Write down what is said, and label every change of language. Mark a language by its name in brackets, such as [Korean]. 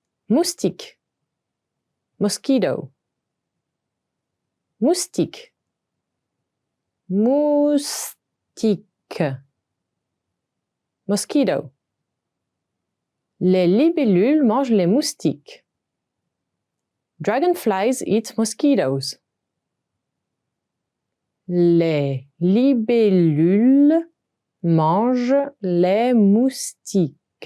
[French] Moustique. [English] Mosquito. [French] Moustique. Moustique. [English] Mosquito. [French] Les libellules mangent les moustiques. [English] Dragonflies eat mosquitoes. [French] Les libellules mangent les moustiques.